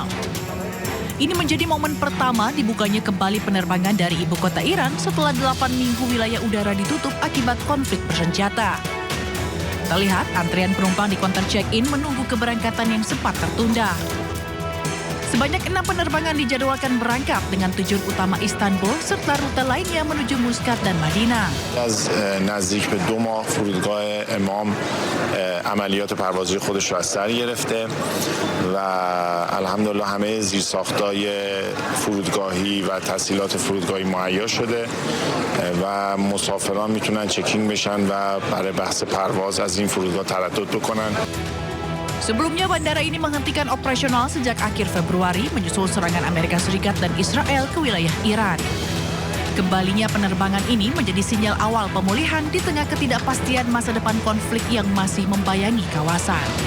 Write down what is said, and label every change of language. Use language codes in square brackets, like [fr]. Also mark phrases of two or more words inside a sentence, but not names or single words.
[id] Ini menjadi momen pertama dibukanya kembali penerbangan dari ibu kota Iran setelah 8 minggu wilayah udara ditutup akibat konflik bersenjata. Terlihat antrian penumpang di counter check-in menunggu keberangkatan yang sempat tertunda. Sebanyak 6 penerbangan dijadwalkan berangkat dengan tujuan utama Istanbul serta rute lainnya menuju Muscat dan Madinah. [fa] از نزدیک به 2 ماه فرودگاه امام عملیات پروازی خودش را از سر گرفته و الحمدلله همه زیرساختای فرودگاهی و تسهیلات فرودگاهی مهیا شده و مسافران میتونن چکینگ بشن و برای بحث پرواز از این فرودگاه تردد بکنن. [id] Sebelumnya bandara ini menghentikan operasional sejak akhir Februari menyusul serangan Amerika Serikat dan Israel ke wilayah Iran. Kembalinya penerbangan ini menjadi sinyal awal pemulihan di tengah ketidakpastian masa depan konflik yang masih membayangi kawasan.